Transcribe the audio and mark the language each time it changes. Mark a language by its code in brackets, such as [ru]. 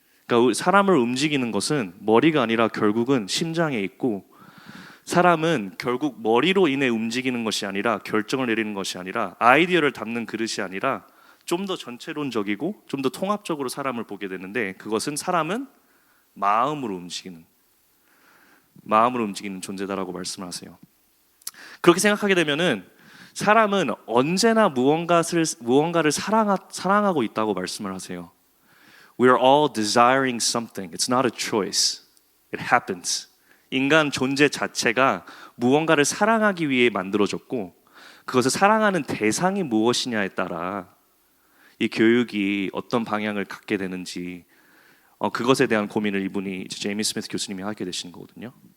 [ko] 그러니까 사람을 움직이는 것은 머리가 아니라 결국은 심장에 있고, 사람은 결국 머리로 인해 움직이는 것이 아니라, 결정을 내리는 것이 아니라, 아이디어를 담는 그릇이 아니라 좀 더 전체론적이고 좀 더 통합적으로 사람을 보게 되는데, 그것은 사람은 마음으로 움직이는 존재다라고 말씀하세요. 그렇게 생각하게 되면은 사람은 언제나 무언가를 사랑하고 있다고 말씀을 하세요. [en] We are all desiring something. It's not a choice. It happens. [ko] 인간 존재 자체가 무언가를 사랑하기 위해 만들어졌고, 그것을 사랑하는 대상이 무엇이냐에 따라 이 교육이 어떤 방향을 갖게 되는지 그것에 대한 고민을 이분이 제이미 스미스 교수님이 하게 되시는 거거든요.